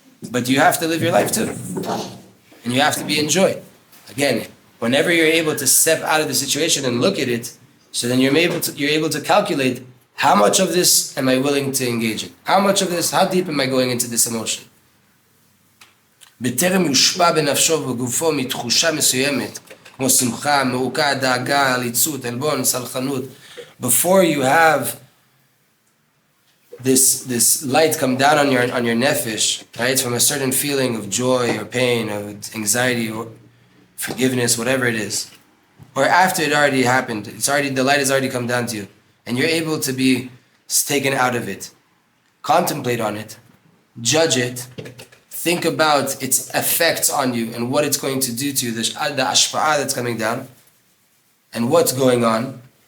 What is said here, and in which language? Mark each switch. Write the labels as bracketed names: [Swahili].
[English] But you have to live your life too. And you have to be in joy. Again, whenever you're able to step out of the situation and look at it, so then you're able to calculate, how much of this am I willing to engage in? How much of this, how deep am I going into this emotion? [Hebrew] בטרם יושפע בנפשו ובגופו מתחושה מסוימת, כמו שמחה, מעוקה, דאגה, עליצות, עלבון, סלחנות, [English] before you have this light come down on your nefesh, right, from a certain feeling of joy or pain or anxiety or forgiveness, whatever it is, or after it already happened, the light has already come down to you, and you're able to be taken out of it, contemplate on it, judge it, think about its effects on you and what it's going to do to you, the ashpa'ah that's coming down, and what's going on.